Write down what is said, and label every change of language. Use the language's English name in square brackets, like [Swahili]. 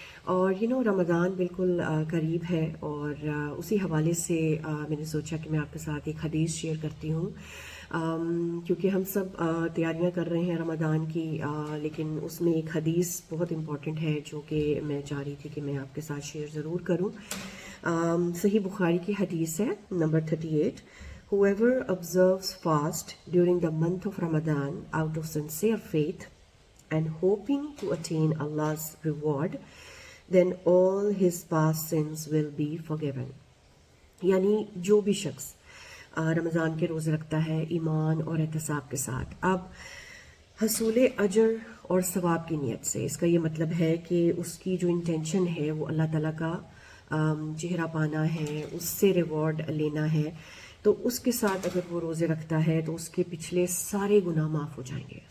[Hindi] और रमज़ान बिल्कुल करीब है और उसी हवाले से मैंने सोचा कि मैं आपके साथ एक हदीस शेयर करती हूँ, क्योंकि हम सब तैयारियां कर रहे हैं रमज़ान की, लेकिन उसमें एक हदीस बहुत इम्पॉर्टेंट है जो कि मैं चाह रही थी कि मैं आपके साथ शेयर ज़रूर करूं। सही बुखारी की हदीस है number 38। [English] Whoever observes fast during the month of Ramadan out of sincere faith and hoping to attain Allah's reward, then all his past sins will be forgiven। [Hindi] यानी जो भी शख्स रमज़ान के रोज़े रखता है ईमान और एहतिसाब के साथ, अब हसूल अजर और सवाब की नीयत से, इसका ये मतलब है कि उसकी जो इंटेंशन है वो अल्लाह ताला का चेहरा पाना है, उससे रिवॉर्ड लेना है, तो उसके साथ अगर वो रोज़े रखता है तो उसके पिछले सारे गुनाह माफ़ हो जाएंगे।